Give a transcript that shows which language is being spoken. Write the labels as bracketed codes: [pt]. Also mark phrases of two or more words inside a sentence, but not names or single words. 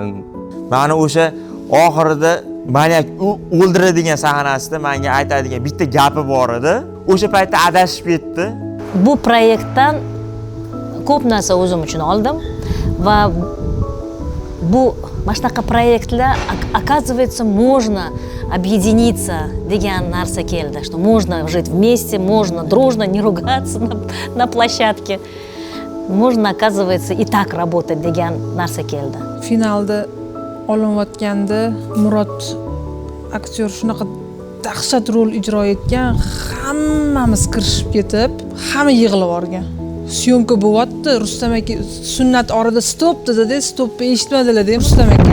[uz] Mani o'sha oxirida maniak o'ldiradigan sahnasida menga aytadigan bitta gapi bor edi. O'sha paytda adashib ketdi. Bu proyektdan ko'p narsa o'zim uchun oldim va bu mana shunaqa proyektlar [ru] оказывается можно объединиться [uz] degan narsa keldi, [ru] что можно жить вместе, можно дружно, не ругаться на площадке, можно, оказывается, и так работать [uz] degan narsa keldi. Finalda olinayotganda Murod aktyor shunaqa dahshat rol ijro etgan, hammamiz kirishib ketib, hamma yig'ilib yuborgan. Syomka bo'lyapti, Rustam aka sunnat orada stop dedi-da, stopni eshitmadilar-da, Rustam aka.